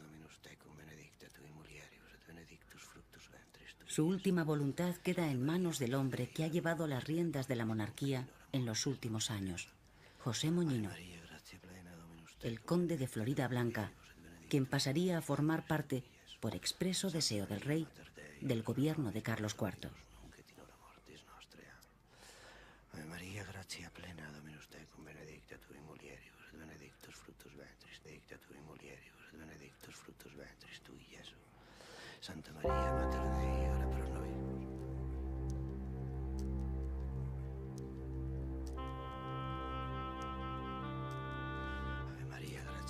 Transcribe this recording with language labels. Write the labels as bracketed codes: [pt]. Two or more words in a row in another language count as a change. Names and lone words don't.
[es] Su última voluntad queda en manos del hombre que ha llevado las riendas de la monarquía en los últimos años, José Moñino, el conde de Floridablanca, quien pasaría a formar parte, por expreso deseo del rey, del gobierno de Carlos IV. [la] Ave María, gracia plena, Dominus tecum, benedicta tui mulieribus, et benedictus fructus ventris, benedicta tui mulieribus, et benedictus fructus ventris tui, Iesu. Santa Maria, Mater Dei, ora pro nobis. Ave María, gracia.